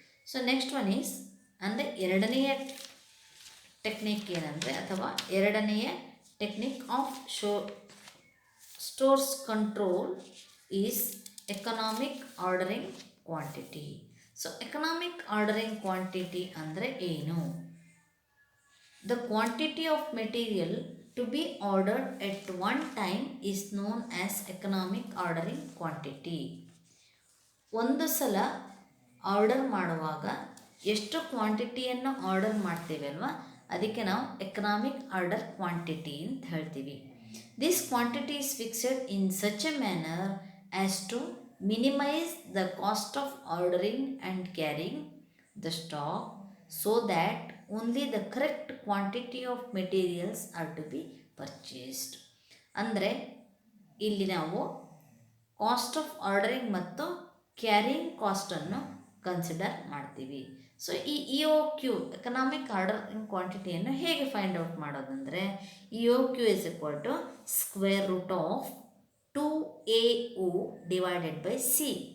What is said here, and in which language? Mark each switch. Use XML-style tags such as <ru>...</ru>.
<en>so next one is</en> <kn>ಅಂದರೆ ಎರಡನೆಯ technique ಏನಂದರೆ, ಅಥವಾ ಎರಡನೆಯ</kn> <en>Technique of stores control is economic ordering quantity. So economic ordering quantity</en> <kn>ಅಂದರೆ ಏನು?</kn> <en>The quantity of material to be ordered at one time is known as economic ordering quantity.</en> <kn>ಒಂದು ಸಲ order ಮಾಡುವಾಗ ಎಷ್ಟು ಕ್ವಾಂಟಿಟಿಯನ್ನು ಆರ್ಡರ್ ಮಾಡ್ತೀವಿ ಅಲ್ವಾ, ಅದಕ್ಕೆ ನಾವು ಎಕನಾಮಿಕ್ ಆರ್ಡರ್ ಕ್ವಾಂಟಿಟಿ ಅಂತ ಹೇಳ್ತೀವಿ.</kn> <en>This quantity is fixed in such a manner as to minimize the cost of ordering and carrying the stock so that only the correct quantity of materials are to be purchased.</en> <kn>ಅಂದರೆ ಇಲ್ಲಿ ನಾವು cost of ordering ಮತ್ತು carrying ಕಾಸ್ಟನ್ನು consider ಮಾಡ್ತೀವಿ.</kn> <en>so ಈ E O Q economic ordering ಕ್ವಾಂಟಿಟಿಯನ್ನು</en> <kn>ಹೇಗೆ find out ಮಾಡೋದಂದರೆ,</kn> <en>E O Q is equal to square root of 2AO divided by C.</en>